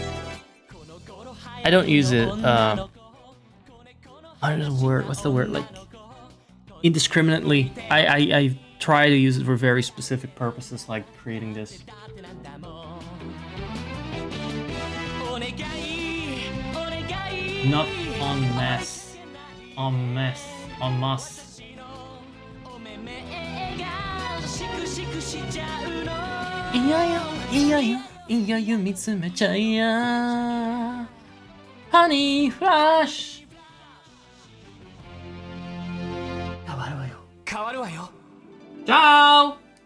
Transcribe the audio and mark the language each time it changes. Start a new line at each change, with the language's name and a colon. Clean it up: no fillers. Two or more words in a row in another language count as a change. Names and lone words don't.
English: I don't use it, what's the word, like, indiscriminately. I try to use it for very specific purposes, like creating this. Not en masse. En masse. En masse.
Japanese: いやよいやよいやよ見つめちゃいやハニーフラッシュ変わるわよ変わるわよチャオ